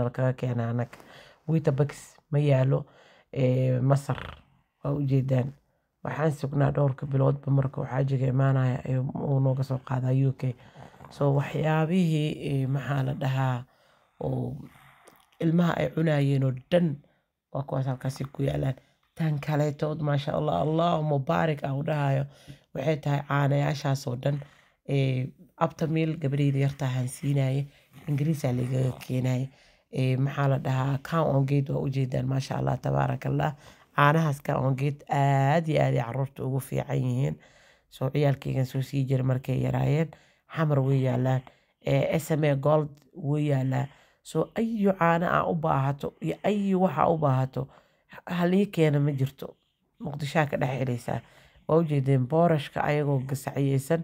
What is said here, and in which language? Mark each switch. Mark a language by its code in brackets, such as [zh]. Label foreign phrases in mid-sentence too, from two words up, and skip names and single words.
[so] lakaga keenaa anag Weetabix ma yaalo masar waa ujeedaan waxaan sugnaa dhowrka biloodba marka xaajiga imaanaya uu nooga soo qaadaa UK so waxyaabihii maxaa la dhahaa oo ilmaha ay cunayeen oo dhan waa kuwaas halkaasi ku yaalaan tan kaleetood [ar] ما شاء الله الله مبارك [so] aan u dhahayo waxay tahay caanayaashaas oo dhan abtamil gabadhayda yartaa hansiinaye ingiriisaa lagaga keenaye maxaa la dhahaa cow on gate waa ujeedaan [ar] ما شاء الله تبارك الله [so] caanahaas cow on gate aad iyo aad ay caruurta ugu fiican yihiin soo ciyaalkaygan soo sii jira markay yaraayeen xamar way yaalaan SMA gold way yaalaa soo ayu caana aa u baahato iyo ayu waxa u baahato halii keena ma jirto muqdishaa ka dhex helaysaa waa ujeedeen boorashka ayagoo gasaciyeysan